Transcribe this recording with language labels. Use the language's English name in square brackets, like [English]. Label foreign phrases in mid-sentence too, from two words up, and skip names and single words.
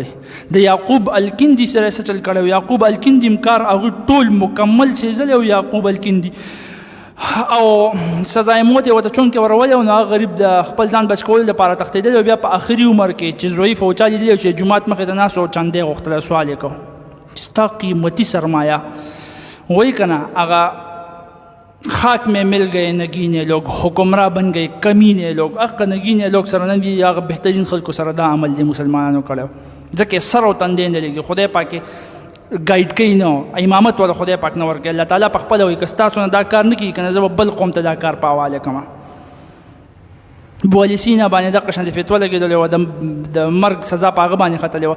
[Pashto] د یعقوب الکندي سره څه چل کړی؟ یعقوب الکندي هم کار هغوی ټول مکمل سیزلی او یعقوب الکندي او سزای موت یې ورته چونکې ورولی او نو هغه غریب د خپل ځان بچ کولو لپاره تښتېدلی او بیا په آخري عمر کې چې ضعیف او چا لیدلی او چې جومات مخې ته ناست او چندې غوښتلی، سوال یې کو ستا قیمتي سرمایه وایي که نه، هغه [Urdu] خاک میں مل گئے نگینے لوگ، حکمراں بن گئے کمینے لوگ. [Pashto] هغه [Urdu] نگینے لوگ [Pashto] سره نه دي، هغه بهترین خلکو سره دا عمل دی مسلمانانو کړی، ځکه سر او تندې نه لګي. خدای پاک ګایډ کوي نه، امامت ولا خدای پاک نه ورکوي. الله تعالی په خپله وایي که ستاسو نه دا کار نه کېږي که نه زه به بل قوم ته دا کار په حواله کړم. بوالي سینا باندې دغه شان د فتوا لګېدلې وه، د مرګ سزا په هغه باندې ختلې وه.